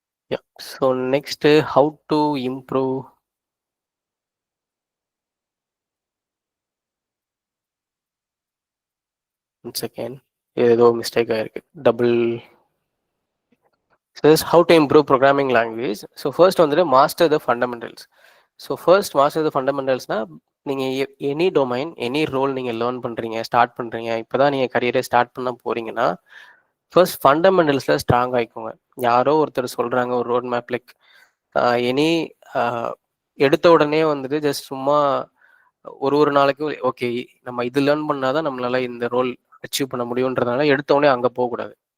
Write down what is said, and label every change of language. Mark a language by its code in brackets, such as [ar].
[en] Yeah. So next, how to improve. Once again, [ta] ஏதோ mistake ஆயிருக்கு. Double. [en] So this is how to improve programming language. So first வந்துட்டு master the fundamentals. So first master the fundamentals- [ta] னா நீங்கள் any domain, any role நீங்கள் learn பண்ணுறீங்க, start பண்ணுறீங்க, இப்போ தான் நீங்கள் கரியரை ஸ்டார்ட் பண்ண போகிறீங்கன்னா ஃபர்ஸ்ட் ஃபண்டமெண்டல்ஸில் ஸ்ட்ராங் ஆகிக்கோங்க. யாரோ ஒருத்தர் சொல்கிறாங்க ஒரு ரோட் மேப், லைக் எனி எடுத்த உடனே வந்துட்டு ஜஸ்ட் சும்மா ஒரு நாளைக்கும் ஓகே நம்ம இது லேர்ன் பண்ணாதான் நம்மளால இந்த ரோல் அச்சீவ் பண்ண முடியுன்றதுனால எடுத்த உடனே அங்கே போகக்கூடாது.